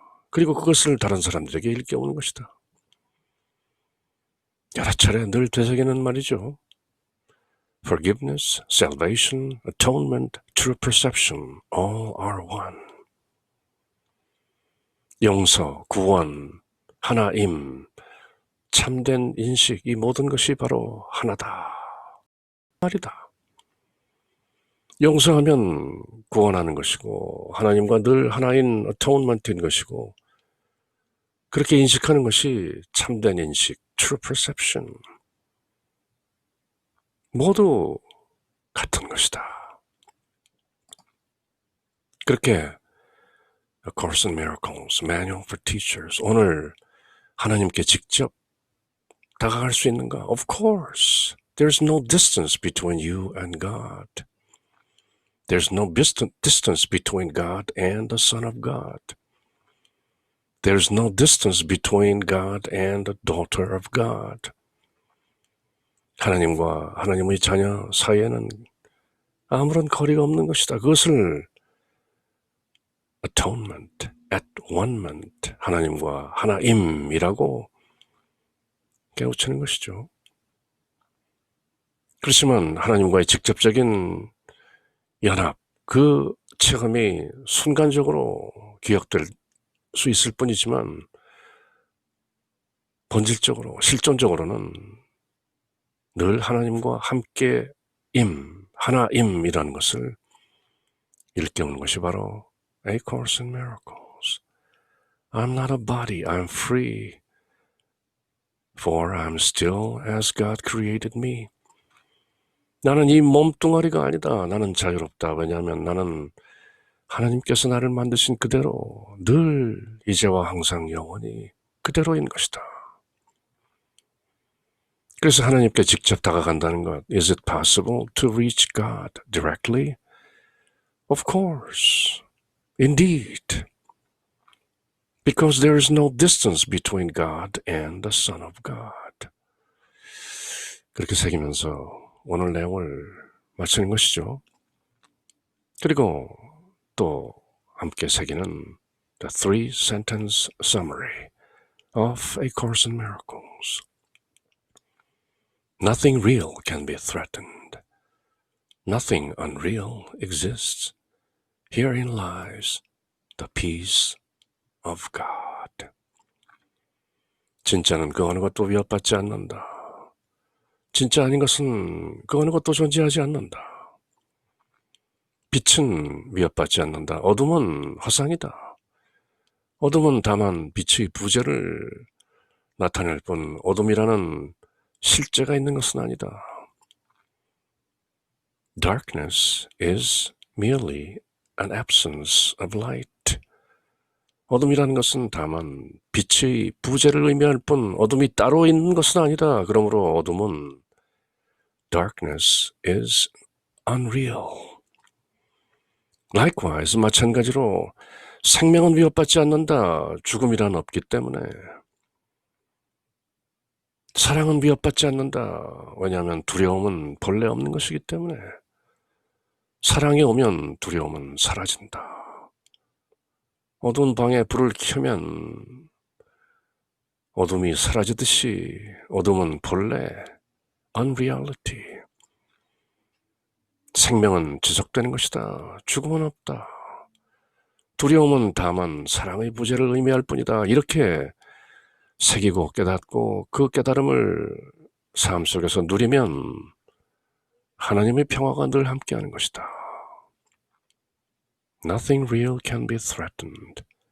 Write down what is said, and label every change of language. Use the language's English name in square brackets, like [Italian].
[Korean] 그리고 그것을 다른 사람들에게 일깨우는 것이다. 여러 차례 늘 되새기는 말이죠. [English] Forgiveness, salvation, atonement, true perception, all are one. [Korean] 용서, 구원, 하나임, 참된 인식, 이 모든 것이 바로 하나다. 말이다. 용서하면 구원하는 것이고 하나님과 늘 하나인 atonement인 것이고 그렇게 인식하는 것이 참된 인식, true perception. 모두 같은 것이다. 그렇게 A Course in Miracles, Manual for Teachers. 오늘 하나님께 직접 다가갈 수 있는가? [English] Of course. There's no distance between you and God. There's no distance between God and the Son of God. There's no distance between God and the daughter of God. [Korean] 하나님과 하나님의 자녀 사이에는 아무런 거리가 없는 것이다. 그것을 atonement, at one-ment, 하나님과 하나임이라고 깨우치는 것이죠. 그렇지만 하나님과의 직접적인 연합, 그 체험이 순간적으로 기억될 수 있을 뿐이지만 본질적으로, 실존적으로는 늘 하나님과 함께 하나임이라는 것을 일깨우는 것이 바로 A Course in Miracles. [English] I'm not a body, I'm free, for I'm still as God created me. [Korean] 나는 이 몸뚱아리가 아니다. 나는 자유롭다. 왜냐하면 나는 하나님께서 나를 만드신 그대로 늘 이제와 항상 영원히 그대로인 것이다. 그래서 하나님께 직접 다가간다는 것. [English] Is it possible to reach God directly? Of course. Indeed. Because there is no distance between God and the Son of God. [Korean] 그렇게 새기면서 오늘 내용을 마치는 것이죠. 그리고 또 함께 새기는 The Three Sentence Summary of A Course in Miracles. [English] Nothing real can be threatened. Nothing unreal exists. Herein lies the peace of God. [Korean] 진짜는 그 어느 것도 위협받지 않는다. 진짜 아닌 것은 그 어느 것도 존재하지 않는다. 빛은 위협받지 않는다. 어둠은 허상이다. 어둠은 다만 빛의 부재를 나타낼 뿐 어둠이라는 실제가 있는 것은 아니다. [English] Darkness is merely an absence of light. [Korean] 어둠이라는 것은 다만 빛의 부재를 의미할 뿐 어둠이 따로 있는 것은 아니다. 그러므로 어둠은 [English] Darkness is unreal. [Korean] Likewise, 마찬가지로 생명은 위협받지 않는다. 죽음이란 없기 때문에. 사랑은 위협받지 않는다. 왜냐하면 두려움은 본래 없는 것이기 때문에. 사랑이 오면 두려움은 사라진다. 어두운 방에 불을 켜면 어둠이 사라지듯이 어둠은 본래 unreality. 생명은 지속되는 것이다. 죽음은 없다. 두려움은 다만 사랑의 부재를 의미할 뿐이다. 이렇게 새기고 깨닫고 그 깨달음을 삶 속에서 누리면 하나님의 평화가 늘 함께하는 것이다. [English] Nothing real can be threatened.